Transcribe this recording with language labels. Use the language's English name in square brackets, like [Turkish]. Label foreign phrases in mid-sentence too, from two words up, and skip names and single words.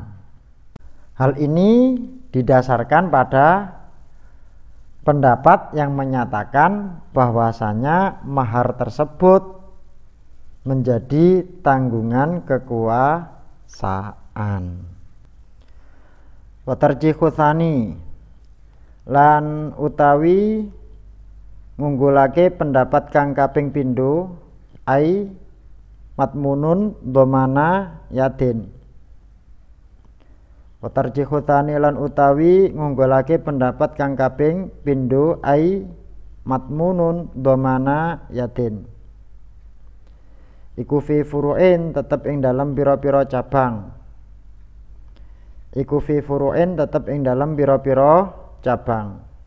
[Indonesian] Hal ini didasarkan pada pendapat yang menyatakan bahwasanya mahar tersebut menjadi tanggungan kekuasaan. [Arabic] وترجيح الثاني [Javanese] lan utawi ngunggulake pendapat kang kaping pindho [Arabic] أي مضمون ضمان يد. وترجيح الثاني [Javanese] lan utawi ngunggulake pendapat kang kaping pindho [Arabic] أي مضمون ضمان يد. [Javanese] Iku [Arabic] في فروع [Javanese] tetep ing dalam pira-pira cabang. Iku [Arabic] في فروع [Javanese] tetep ing dalam pira-pira cabang.